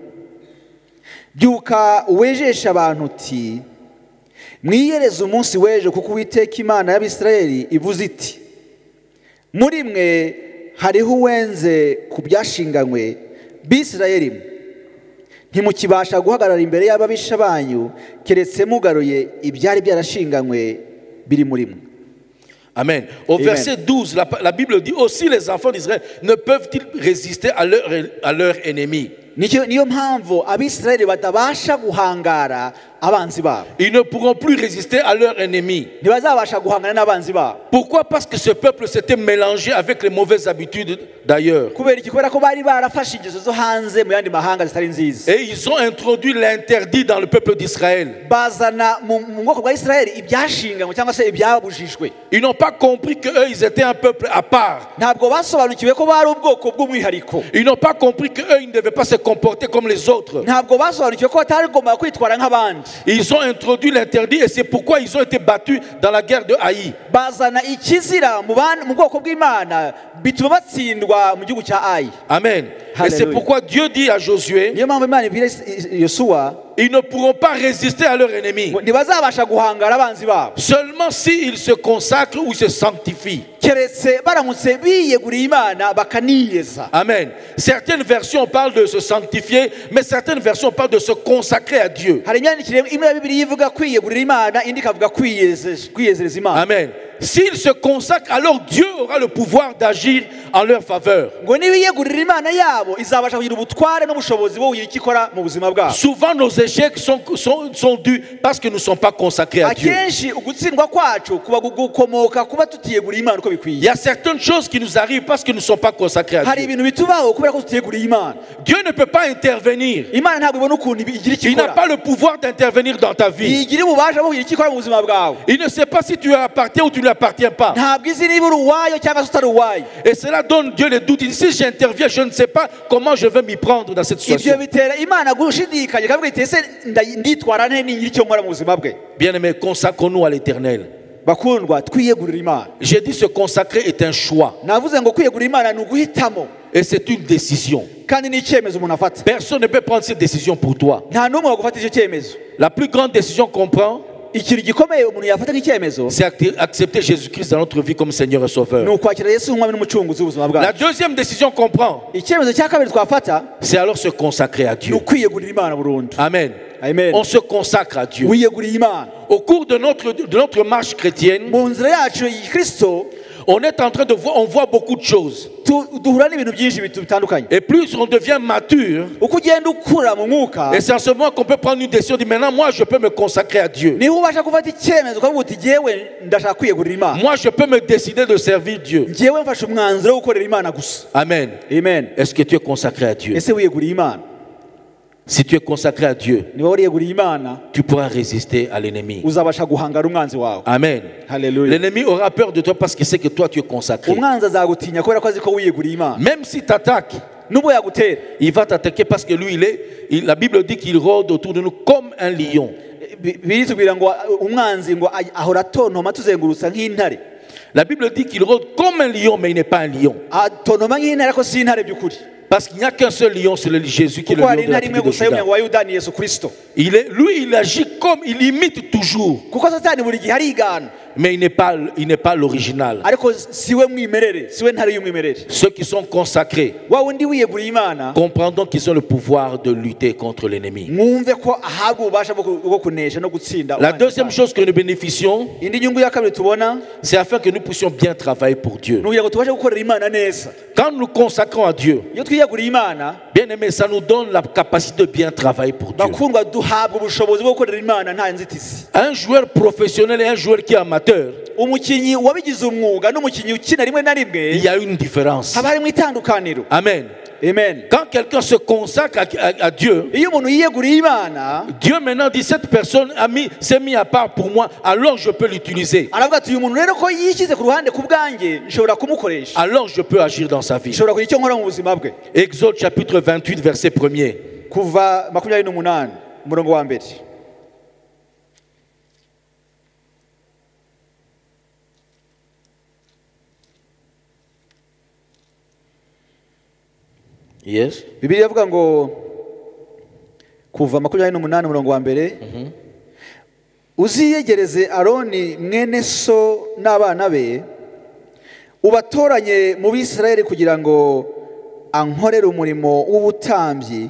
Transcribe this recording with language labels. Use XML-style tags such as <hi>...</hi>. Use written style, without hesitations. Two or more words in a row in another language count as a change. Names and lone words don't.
<rw>byuka wejesha abantu uti mwiyereze umunsi w'ejo, kuko Uwiteka Imana y'Abisirayeli ivuze iti muri mwe hariho uwenze ku byashinganywe b'Isirayeli, ntimukibasha guhagarara imbere y'ababisha banyu, keretse mugaruye ibyari byarashinganywe biri muri mwe. Amen. Au Amen.</rw> <fr>verset 12, la Bible dit aussi les enfants d'Israël ne peuvent-ils résister à leur ennemi.</fr> <rw>niyo mpamvu Abisirayeli batabasha guhangara abanzi babo.</rw> <fr>Ils ne pourront plus résister à leur ennemi.</fr> <rw>ntibazabasha guhangana n'abanzi babo.</rw> <fr>Pourquoi? Parce que ce peuple s'était mélangé avec les mauvaises habitudes d'ailleurs.</fr> <rw>kubera iki? kubera ko bari barafashe ingeso zo hanze mu yandi mahanga zitari nziza.</rw> <fr>Et ils ont introduit l'interdit dans le peuple d'Israël.</fr> <rw>bazana mu bwoko bwa Isirayeli ibyashinganywe cyangwa se ibyabujijwe.</rw> <fr>Ils n'ont pas compris qu'eux, ils étaient un peuple à part.</fr> <rw>ntabwo basobanukiwe ko bari ubwoko bw'umwihariko.</rw> <fr>Ils n'ont pas compris qu'eux, ils ne devaient pas se comporter comme les autres.</fr> <rw>ntabwo basobanukiwe ko batari bagomba kwitwara nk'abandi.</rw> <fr>Ils ont introduit l'interdit et c'est pourquoi ils ont été battus dans la guerre de Haï.</fr> <rw>bazana ikizira mu bwoko bw'Imana bituma batsindwa mu gihugu cya Ayi.</rw> <fr>Amen. Et c'est Alléluia. pourquoi Dieu dit à Josué,</fr> <rw>Niyo mpamvu Imana ibwira Yosuwa</rw> <fr>ils ne pourront pas résister à leur ennemi.</fr> <rw>ngo ntibazabasha guhangara abanzi babo</rw> <fr>Seulement s'ils se consacrent ou se sanctifient.</fr> <rw>keretse baramutse biyeguriye Imana bakaniyeza. Amen.</rw> <fr>Certaines versions parlent de se sanctifier, mais certaines versions parlent de se consacrer à Dieu.</fr> <rw>Hari imyandikire imwe ya Bibiliya ivuga kwiyegurira Imana, indi ikavuga kwiyezereza Imana. Amen.</rw> <fr>S'ils se consacrent, alors Dieu aura le pouvoir d'agir en leur faveur.</fr> <rw>Ngo nibiyegurira Imana yabo izabasha kugira ubutware n'ubushobozi bwo kugira icyo ikora mu buzima bwabo.</rw> <fr>Souvent nos échecs sont dus parce que nous ne sommes pas consacrés à Dieu.</fr> <rw>Akenshi ugutsindwa kwacu kuba gukomoka kuba tutiyeguriye Imana uko</rw> <fr>Il</fr> <rw>bikwiye.</rw> <fr>y a certaines choses qui nous arrivent parce que nous ne sommes pas consacrés à</fr> <rw>Hari</rw> <fr>Dieu.</fr> <rw>ibintu bitubaho kubera ko tutiyeguriye Imana.</rw> <fr>Dieu ne peut pas intervenir.</fr> <rw>Imana ntabwo ibona ukuntu igira icyo</rw> <fr>Il n'a</fr> <rw>ikora.</rw> <fr>pas le pouvoir d'intervenir dans ta vie.</fr> <rw>Igira ububasha bwo kugira icyo ikora mu buzima bwawe.</rw> <fr>Il ne sait pas si tu lui appartiens ou tu ne lui appartiens pas.</fr> <rw>Ntabwo izi niba uri uwayo cyangwa se utari uwayo.</rw> <fr>Et cela donne Dieu le doute. Il dit, si j'interviens, je ne sais pas comment je vais m'y prendre dans cette</fr> <rw>Ibyo</rw> <fr>situation.</fr> <rw>bitera Imana gushidikanya ikavuga iti ese nditwara nte nigira icyo nkora mu buzima bwe.</rw> <fr>Bien-aimés, consacrons-nous à l'Éternel.</fr> <rw>Bakundwa twiyegurira Imana.</rw> <fr>J'ai dit se consacrer est un choix</fr> <rw>Navuze ngo kwiyegurira Imana ni uguhitamo</rw> <fr>et c'est une décision.</fr> <rw>kandi ni icyemezo umuntu afata.</rw> <fr>Personne ne peut prendre cette décision pour toi.</fr> <rw>Nta n'umwe wagufata icyo cyemezo.</rw> <fr>La plus grande décision qu'on prend,</fr> <rw>Ikintu gikomeye umuntu yafata nk'icyemezo</rw> <fr>c'est accepter Jésus-Christ dans notre vie comme Seigneur et</fr> <rw>ni</rw> <fr>Sauveur.</fr> <rw>ukwakira Yesu nk'umwami n'umucunguzi w'ubuzima</rw> <fr>La</fr> <rw>bwacu.</rw> <fr>deuxième décision qu'on prend,</fr> <rw>Icyemezo cya kabiri twafata</rw> <fr>c'est alors se consacrer à</fr> <rw>ni</rw> <fr>Dieu.</fr> <rw>ukwiyegurira Imana burundu. Amen. Amen.</rw> <fr>On se consacre à Dieu.</fr> <rw>Wiyeguriye Imana.</rw> <fr>Au cours de notre marche chrétienne,</fr> <rw>Mu nzira yacu ya Kristo</rw> <fr>on est en train de voir, on voit beaucoup de choses.</fr> <rw>duhura n'ibintu byinshi bitandukanye.</rw> <fr>Et plus on devient mature,</fr> <rw>Uko ugenda ukura mu mwuka</rw> <fr>et c'est en ce moment qu'on peut prendre une décision, dire maintenant moi je peux me consacrer à Dieu.</fr> <rw>niho ubasha gufata icyemezo ukavuga uti jyewe ndashaka kwiyegurira Imana.</rw> <fr>Moi je peux me décider de servir Dieu.</fr> <rw>Jyewe mfashe umwanzuro wo gukorera Imana gusa. Amen. Amen.</rw> <fr>Est-ce que tu es consacré à Dieu?</fr> <rw>Ese wiyeguriye Imana?</rw> <fr>Si tu es consacré à Dieu,</fr> <rw>Niba wariyeguriye Imana</rw> <fr>tu pourras résister à l'ennemi.</fr> <rw>uzabasha guhangara umwanzi wawe. Amen. Haleluya.</rw> <fr>L'ennemi aura peur de toi parce qu'il sait que toi tu es consacré.</fr> <rw>Umwanzi azagutinya kubera ko azi ko wiyeguriye Imana.</rw> <fr>Même s'il t'attaque,</fr> <rw>Nubwo yagutera</rw> <fr>il va t'attaquer parce que lui, la Bible dit qu'il rôde autour de nous comme un lion.</fr> <rw>biritubwira ngo umwanzi ngo ahora atontoma tuzengurutsa nk'intare.</rw> <fr>La Bible dit qu'il rôde comme un lion, mais il n'est pas un lion.</fr> <rw>Atontoma nk'intare ariko si intare by'ukuri.</rw> <fr>Parce qu'il n'y a qu'un seul lion, c'est le Jésus qui est le</fr> <rw>Kuko</rw> <fr>lion</fr> <rw>hari</rw> <fr>de la</fr> <rw>intare imwe</rw> <fr>tribu de</fr> <rw>gusa</rw> <fr>Juda.</fr> <rw>y'umuryango wa Yuda ni Yesu Kristo.</rw> <fr>Lui, il agit comme, il imite toujours,</fr> <rw>Kuko Satani buri gihe arigana</rw> <fr>mais il n'est pas l'original.</fr> <rw>ariko siwe mwimerere, siwe ntare y'umwimerere.</rw> <fr>Ceux qui sont consacrés</fr> <rw>Wa wundi wiyeguriye Imana</rw> <fr>comprendront qu'ils ont le pouvoir de lutter contre l'ennemi.</fr> <rw>mwumve ko ahabwa ububasha bwo kunesha no gutsinda.</rw> <fr>La</fr> <rw>umwanzi</rw> <fr>deuxième</fr> <rw>wacu.</rw> <fr>chose que nous bénéficions,</fr> <rw>Indi nyungu ya kabiri tubona</rw> <fr>c'est afin que nous puissions bien travailler pour Dieu.</fr> <rw>ni ukugira ngo tubashe gukorera Imana neza.</rw> <fr>Quand nous consacrons à Dieu,</fr> <rw>Iyo twiyeguriye Imana</rw> <fr>bien aimé, ça nous donne la capacité de bien travailler pour Dieu.</fr> <rw>bakundwa duhabwa ubushobozi bwo gukorera Imana nta nzitizi.</rw> <fr>Un joueur professionnel et un joueur qui est amateur,</fr> <rw>Umukinnyi wabigize umwuga n'umukinnyi ukina rimwe na</rw> <fr>il</fr> <rw>rimwe</rw> <fr>y a une différence.</fr> <rw>haba harimo itandukaniro. Amen. Amen.</rw> <fr>Quand quelqu'un se consacre à Dieu,</fr> <rw>Iyo umuntu yiyeguriye Imana</rw> <fr>Dieu maintenant dit cette personne s'est mis à part pour moi, alors je peux l'utiliser.</fr> <rw>aravuga ati uyu muntu rero ko yishyize ku ruhande ku bwanjye nshobora kumukoresha,</rw> <fr>Alors je peux agir dans sa vie.</fr> <rw>nshobora kugira icyo nkora mu buzima bwe.</rw> <fr>Exode chapitre 28, verset 1er.</fr> <rw>Kuva 28 umurongo wa mbere. Yes. Bibiliya ivuga ngo kuva 28 umurongo wa mbere, uziyegereze Aroni mwene so n'abana be ubatoranye mu Bisirayeli kugira ngo ankorere umurimo w'ubutambyi.</rw>